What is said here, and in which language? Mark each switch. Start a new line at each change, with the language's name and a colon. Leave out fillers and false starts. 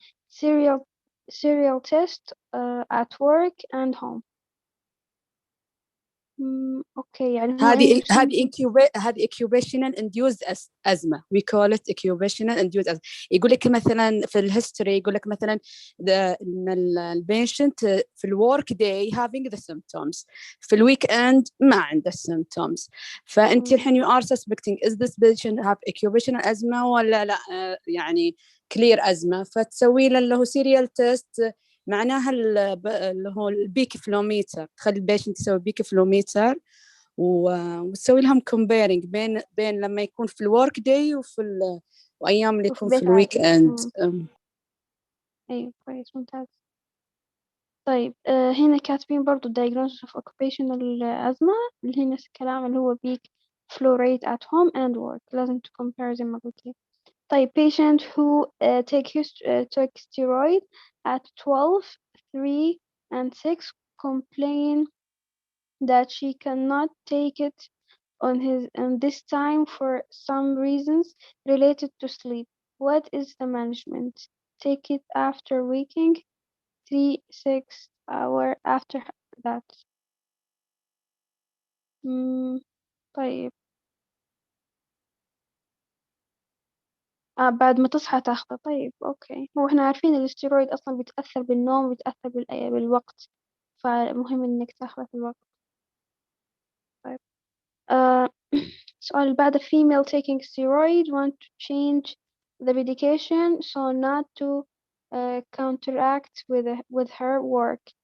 English: serial test at work and home.
Arabic: أوكي يعني هو عنده
English: هذه occupational induced أزمة. we call it occupational induced أزمة.
Arabic: يقول لك مثلا في الهيستوري يقول لك مثلا إن البيشنت في الورك
English: day having the symptoms،
Arabic: في الويك end ما عنده symptoms. فأنت الحين
English: you are suspecting is this patient have occupational
Arabic: أزمة ولا لا يعني clear أزمة، فتسوي له اللي هو serial test، معناها اللي هو البيك فلوميتر، تخلي البيشنت يسوي بيك فلوميتر وتسوي لهم كومبيرنج بين لما يكون في الورك داي وايام اللي يكون في الويك اند. ايوه كويس ممتاز. طيب هنا كاتبين برضو diagnosis of occupational أزمة اللي هي نفس الكلام اللي هو
English: peak flow rate at home and work،
Arabic: لازم
English: to compare
Arabic: زي ما قلت.
English: طيب patient who took steroid at 12, 3 and 6 complain that she cannot take it on this time for some reasons related to sleep. What is the management? Take it after waking, 3-6 hours after that.
Arabic: طيب بعد ما تصحى تاخذه. طيب أوكي، هو إحنا عارفين الاستيرويد أصلا بيتأثر بالنوم وبيتأثر بالوقت، فمهم إنك تاخذه في الوقت. طيب السؤال اللي بعده
English: female taking steroid want to change the medication so not to counteract with her work.